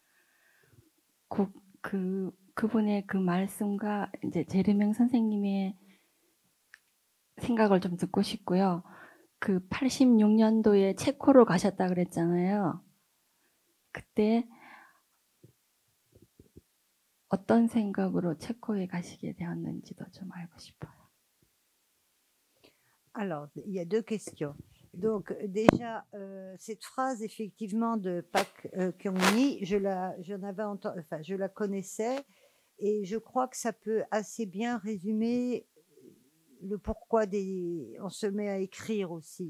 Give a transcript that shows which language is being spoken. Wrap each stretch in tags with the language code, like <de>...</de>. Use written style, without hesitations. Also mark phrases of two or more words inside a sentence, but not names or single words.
<ko>그분의 그 말씀과 이제 제레밍 선생님의 생각을 좀 듣고 싶고요. 그 86년도에 체코로 가셨다 그랬잖아요. 그때 어떤 생각으로 체코에 가시게 되었는지도 좀 알고 싶어요.</ko> <fr>Alors, il y a deux questions. Donc, déjà, cette phrase, effectivement, de Pak Kyung-mi, je la connaissais et je crois que ça peut assez bien résumer le pourquoi on se met à écrire aussi.</fr>